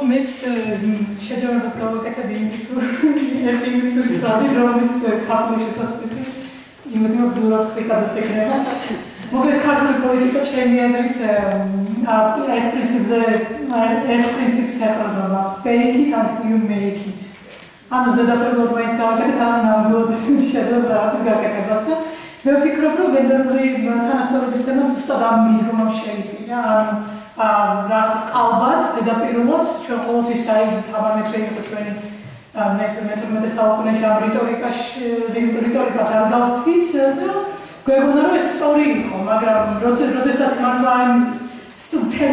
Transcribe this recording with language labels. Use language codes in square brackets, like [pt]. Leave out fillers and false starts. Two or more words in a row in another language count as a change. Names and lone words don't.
[ka] მეც შეჯამებას გავაკეთებ ინგლისური ფრაზით, რომელიც ქართული შესაძლისი იმედი მაქვს ზურაბ ფრიკაძეს ეკრება. მოკლედ ქართული პოლიტიკა ჩემი აზრით ერთ პრინციპს ეყრდნობა [en] fake it until you make it. [ka] ანუ ზედაპირულად მაინც გავაკეთე, სანამ ნამდვილად შეძლებ რაღაცის გაკეთებას და მე ვფიქრობ, რომ გენდერული თანასწორობის თემა ზუსტად ამ მიდგომამ შეიწინა. რაღაც ალბათ ზედაპირულად ჩვენ ყოველთვის აი თამამეთრე იყო ჩვენი მე-18 საუკუნეში ამ რიტორიკას არ დავსვით და გვეგონა რომ ეს სწორი იყო, მაგრამ როდესაც მართლა ამ მთელი